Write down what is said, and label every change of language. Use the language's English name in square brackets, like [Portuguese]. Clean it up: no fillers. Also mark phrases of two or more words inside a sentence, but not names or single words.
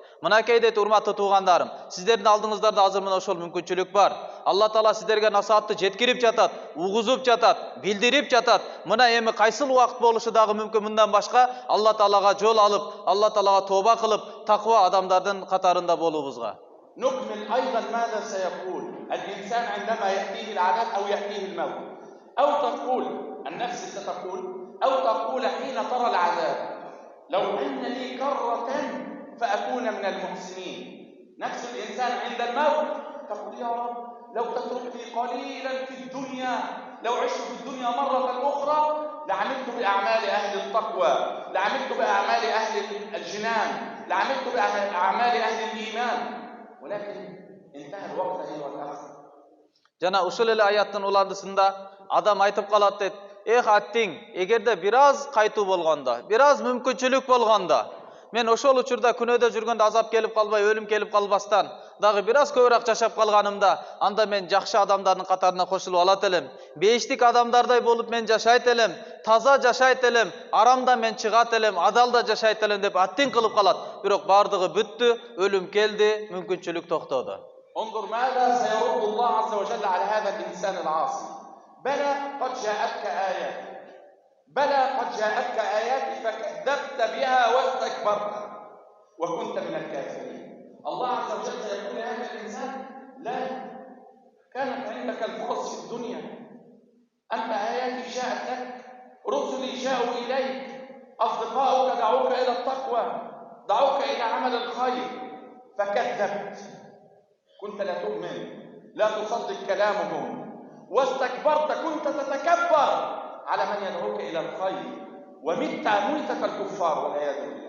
[Kyrgyz] Мынакей дейт, урматтуу туугандарым, сиздердин алдыңыздарда азыр мына ошол мүмкүнчүлүк бар. Алла Таала сиздерге насаатты жеткирип жатат, угузуп жатат, билдирип жатат. Мына эми кайсыл убакыт болушу дагы мүмкүн мындан башка Алла Таалага жол алып, Алла Таалага тоба кылып, таква адамдардын катарында болуубузга. [Arabic] نكمل أيضا ماذا سيقول الإنسان عندما يأتيه العذاب أو يأتيه الموت. أو تقول النفس ستقول، أو تقول حين ترى العذاب لو أن لي كرة فأكون من المحسنين. نفس الإنسان عند الموت تقول يا رب لو تتركني قليلا في الدنيا، لو عشت في الدنيا مرة أخرى لعملت بأعمال أهل التقوى، لعملت بأعمال أهل الجنان، لعملت بأعمال أهل الإيمان، ولكن انتهى الوقت أيها الأخ. [Kyrgyz] Жана ушул эле аяттын уландысында адам айтып калат дейт: "Эх аттиң, эгерде бир аз кайтуу болгондо, бир аз мүмкүнчүлүк болгондо, мен ошол учурда күнөөдө жүргөндө азап келип калбай, өлүм келип калбастан, дагы бир аз көбүрөөк жашап калганымда, анда мен жакшы адамдардын катарына кошулуп алат элем. Бештик адамдардай болуп мен жашайт элем, таза жашайт элем, арамда мен чыгат элем, адалда жашайт элем" деп аттиң кылып калат. Бирок бардыгы бүттү, өлүм келди, мүмкүнчүлүк токтоду. [Arabic] انظر ماذا سيرد الله عز وجل على هذا الإنسان العاصي. بلى قد جاءتك آيات، بلى قد جاءتك آيات فكذبت بها واستكبرت وكنت من الكافرين. الله عز وجل سيقول لهذا الإنسان: لا، كانت عندك الفرص في الدنيا، أنت آياتي جاءت لك، رسلي جاءوا إليك، أصدقاؤك دعوك إلى التقوى، دعوك إلى عمل الخير، فكذبت، كنت لا تؤمن، لا تصدق كلامهم، واستكبرت، كنت تتكبر على من يدعوك إلى الخير، ومت ميتة الكفار والعياذ بالله.